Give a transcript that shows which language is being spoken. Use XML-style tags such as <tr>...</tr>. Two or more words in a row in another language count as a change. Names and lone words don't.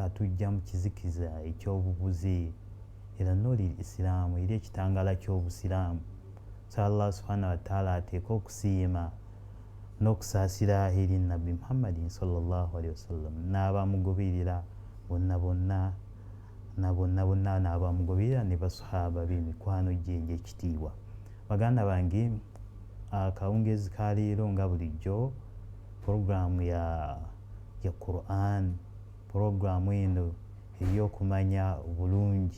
<lg>atujja mu kizikiza ekyobubuzi era noli Isiraamu eri ekitangala ky'obusiraamu. So</lg> <ar>الله سبحانه وتعالى</ar> <lg>ateeka okusiima n'okusaasira eri Nabbi Muhammadin</lg> <ar>صلى الله عليه وسلم</ar> <lg>n'abamugoberera bonna n'abamugoberera ne basahaba b'emikwano gye egy'ekitiibwa. Baganda bange, akawungezi ka leero nga bulijjo puroguramu ya Quran, puroguramu eno ey'okumanya bulungi.</lg>